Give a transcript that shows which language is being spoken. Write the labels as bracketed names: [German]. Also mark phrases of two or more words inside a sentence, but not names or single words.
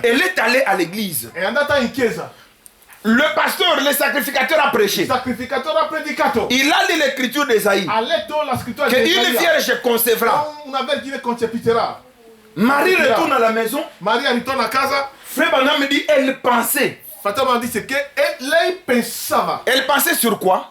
[French] elle est allée à l'église. [Italian] è andata in chiesa. [French] Le pasteur, le sacrificateur a prêché. Il a lu l'écriture d'Ésaïe. Qu'une vierge concevra. Marie retourne à la maison. Frère Branham me dit, elle pensait. Elle pensait sur quoi?